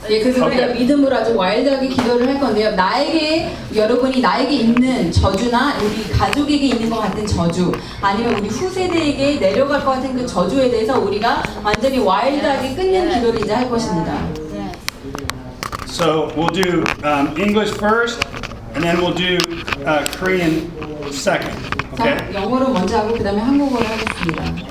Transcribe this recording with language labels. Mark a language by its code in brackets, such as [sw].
[ko] 예, 그래서 우리가 믿음으로 아주 와일드하게 기도를 할 건데요. 나에게 여러분이 나에게 있는 저주나 우리 가족에게 있는 것 같은 저주, 아니면 우리 후세대에게 내려갈 것 같은 그 저주에 대해서 우리가 완전히 와일드하게 끊는 기도를 이제 할 것입니다. [en] So we'll do English first, and then we'll do Korean second. Okay. [ko] 영어로 먼저 하고 그다음에 한국어로 하겠습니다.